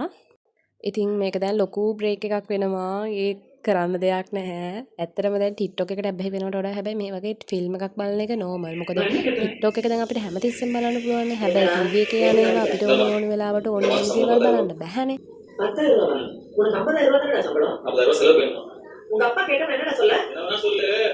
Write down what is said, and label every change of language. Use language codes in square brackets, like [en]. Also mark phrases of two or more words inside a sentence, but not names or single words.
[si] ඉතින් මේක දැන් ලොකු බ්‍රේක් එකක් වෙනවා. ඒ කරන්න දෙයක් නැහැ. ඇත්තටම දැන් TikTok එකට බැහැ වෙනවට වඩා හැබැයි මේ වගේ ෆිල්ම් එකක් බලන එක නෝමල්. මොකද TikTok එක දැන් අපිට හැමතිස්සෙම බලන්න පුළුවන්. හැබැයි ටීවී එකේ යන ඒවා අපිට ඕන වෙලාවට ඕන දේවල් බලන්න බැහැනේ. [ta] 10,000 உனக்கு 50,000 தானே சம்பளம் 50,000 செலவு வேணும் உங்க அப்பா கேட்டா என்னடா சொல்ல என்ன சொல்லு